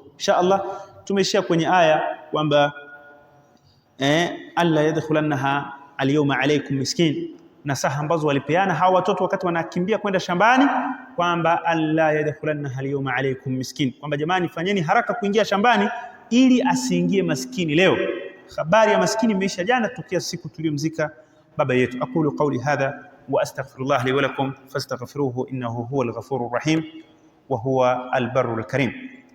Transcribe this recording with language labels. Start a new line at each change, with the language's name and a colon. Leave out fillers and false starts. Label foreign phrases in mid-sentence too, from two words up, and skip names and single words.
Arabic: إن شاء الله
Swahili: tumeishia kwenye aya kwamba
Arabic: ألا يدخلنها اليوم عليكم مسكين,
Swahili: nasaha ambazo walipeana hawa watoto wakati wanakimbia kwenda shambani, kwamba
Arabic: ألا يدخلنها اليوم عليكم مسكين,
Swahili: kwamba jamani, fanyeni haraka kuingia shambani ili asiingie maskini leo. Habari ya maskini imeisha jana, tokea siku tuliyomzika baba yetu.
Arabic: أقول قولي هذا وأستغفر الله لي ولكم فاستغفروه إنه هو الغفور الرحيم وهو البر الكريم.